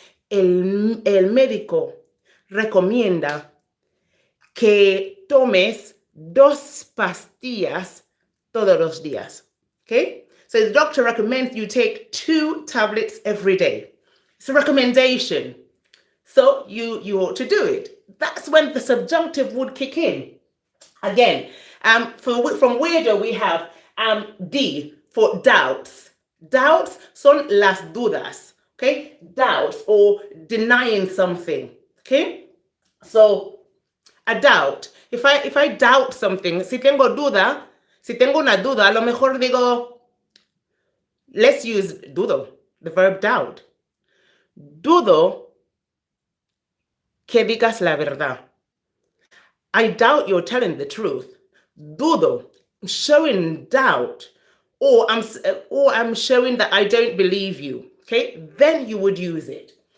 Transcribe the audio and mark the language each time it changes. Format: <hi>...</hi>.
<es>El médico recomienda que tomes 2 pastillas todos los días. Okay?</es> <en>So the doctor recommends you take 2 tablets every day. It's a recommendation. So you ought to do it. That's when the subjunctive would kick in. Again, from weirdo we have D for doubts. Doubts</en> <es>son las dudas.</es> <en>Okay? Doubts or denying something. Okay? So a doubt. If I doubt something,</en> <es>si tengo una duda,</es> <en>a lo mejor digo, let's use dudo, the verb doubt. Dudo que digas la verdad. I doubt you're telling the truth. Dudo, showing doubt, or I'm showing that I don't believe you. Okay, then you would use it.</en>